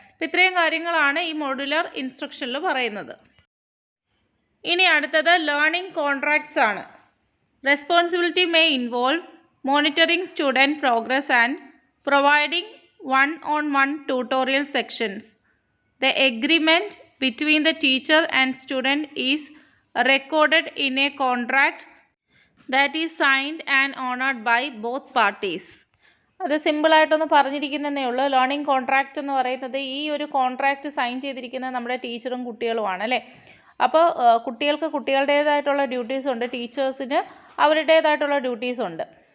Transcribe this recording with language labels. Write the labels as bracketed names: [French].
[Malayalam] അപ്പോൾ ഇത്രയും കാര്യങ്ങളാണ് ഈ മോഡുലാർ ഇൻസ്ട്രക്ഷനിൽ പറയുന്നത്. ഇനി അടുത്തത് ലേണിംഗ് കോൺട്രാക്ട്സ് ആണ്. [English] Responsibility may involve monitoring student progress and providing one-on-one tutorial sections. The agreement between the teacher and student is recorded in a contract that is signed and honored by both parties. [Malayalam] അത് സിമ്പിളായിട്ടൊന്ന് പറഞ്ഞിരിക്കുന്നതേ ഉള്ളൂ. Learning contract എന്ന് പറയുന്നത് ഈ ഒരു contract sign ചെയ്തിരിക്കുന്നത് നമ്മുടെ ടീച്ചറും കുട്ടികളുമാണ് അല്ലേ. അപ്പോൾ കുട്ടികൾക്ക് കുട്ടികളുടേതായിട്ടുള്ള ഡ്യൂട്ടീസ് ഉണ്ട്, ടീച്ചേഴ്സിന് അവരുടേതായിട്ടുള്ള ഡ്യൂട്ടീസ് ഉണ്ട്.